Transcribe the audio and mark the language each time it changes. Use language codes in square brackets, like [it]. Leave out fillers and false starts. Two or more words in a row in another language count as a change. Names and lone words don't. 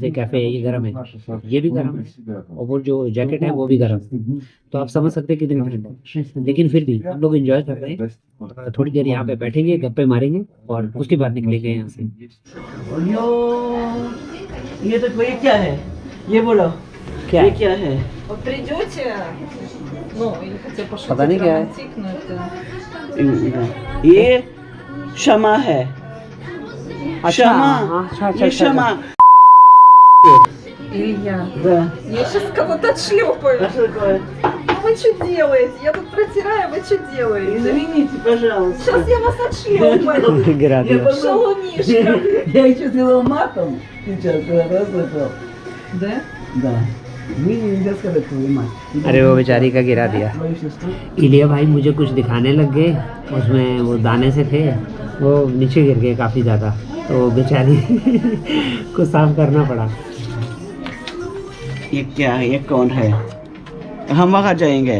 [hi] जैसे कैफे है ये गर्म है, ये भी गर्म है और वो जो जैकेट है वो भी गर्म है। तो आप समझ सकते हैं कितनी ठंड है, लेकिन फिर भी हम लोग एंजॉय कर रहे हैं। थोड़ी देर यहाँ पे बैठेंगे, गप्पे मारेंगे और उसके बाद निकलेंगे यहाँ से। ये तो कोई क्या है, ये बोलो क्या ये क्या है? [ru] Вот придете, ну, или хотя бы [hi] पता नहीं क्या है। [ru] романтик, но это... [hi] ये क्षमा है। क्षमा, अच्छा ये क्षमा। [ru] Илья, Да. я сейчас кого-то отшлепаю. А что такое? Ну вы что делаете? Я тут протираю, вы что делаете? Извините, пожалуйста. Сейчас я вас отшлепаю. [hi] गिरा दिया। [ru] Шалунишка. Я еще сделал матом. Сейчас раз это. Да? Да. Вы нельзя сказать твою мать. [hi] अरे वो बेचारी का गिरा दिया। [ru] Твою сестру. [hi] इलिया भाई मुझे कुछ दिखाने लग गए, उसमें वो दाने से थे, वो नीचे गिर गए काफ़ी ज़्यादा, तो बेचारी को साफ करना पड़ा। ये क्या है, ये कौन है? हम वहाँ जाएंगे।